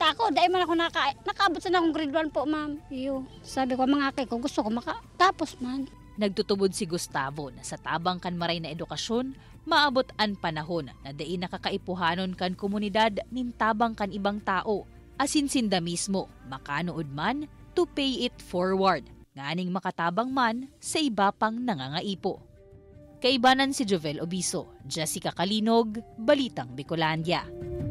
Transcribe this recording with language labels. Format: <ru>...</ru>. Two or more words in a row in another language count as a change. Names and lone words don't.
<bik>Tako, dahil man ako nakaabot sa akong grade 1 po, ma'am. Sabi ko, mga aki ko, gusto ko makatapos man. Nagtutubod si Gustavo na sa tabang kan maray na edukasyon, maabot ang panahon na dai nakakaipuhanon kan komunidad nin tabang kan ibang tao. Asinsinda mismo, makanood man</bik> <en>to pay it forward.</en> <bik>Nganing makatabang man sa iba pang nangangaipo. Kaibanan si Jovel Obiso, Jessica Kalinog, Balitang Bicolandia.</bik>